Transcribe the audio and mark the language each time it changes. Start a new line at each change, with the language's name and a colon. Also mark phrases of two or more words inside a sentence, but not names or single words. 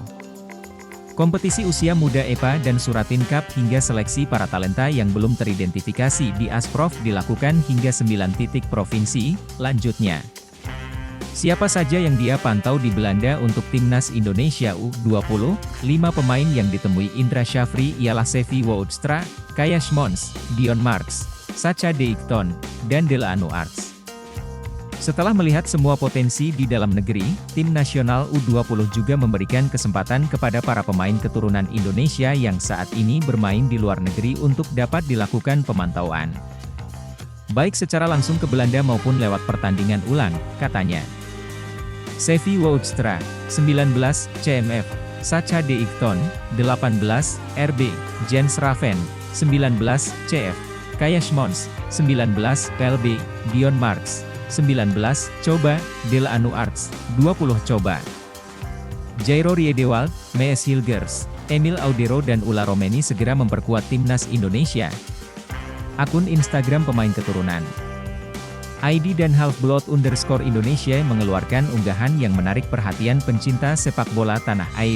Indonesian: Kompetisi usia muda EPA dan Suratin Cup hingga seleksi para talenta yang belum teridentifikasi di Asprof dilakukan hingga 9 titik provinsi, lanjutnya. Siapa saja yang dia pantau di Belanda untuk timnas Indonesia U20, 5 pemain yang ditemui Indra Syafri ialah Sevi Woudstra, Kajas Mons, Dion Marks, Sacha Deicton, dan Delano Arts. Setelah melihat semua potensi di dalam negeri, tim nasional U20 juga memberikan kesempatan kepada para pemain keturunan Indonesia yang saat ini bermain di luar negeri untuk dapat dilakukan pemantauan. Baik secara langsung ke Belanda maupun lewat pertandingan ulang, katanya. Sevi Woudstra, 19, CMF, Sacha Deicton, 18, RB, Jens Raven, 19, CF, Kajas Mons, 19, PLB, Dion Marks, 19, coba, Delano Arts, 20 coba. Jairo Riedewald, Mees Hilgers, Emil Audero dan Ula Romeni segera memperkuat timnas Indonesia. Akun Instagram pemain keturunan ID dan Half-Blood_Indonesia mengeluarkan unggahan yang menarik perhatian pencinta sepak bola tanah air.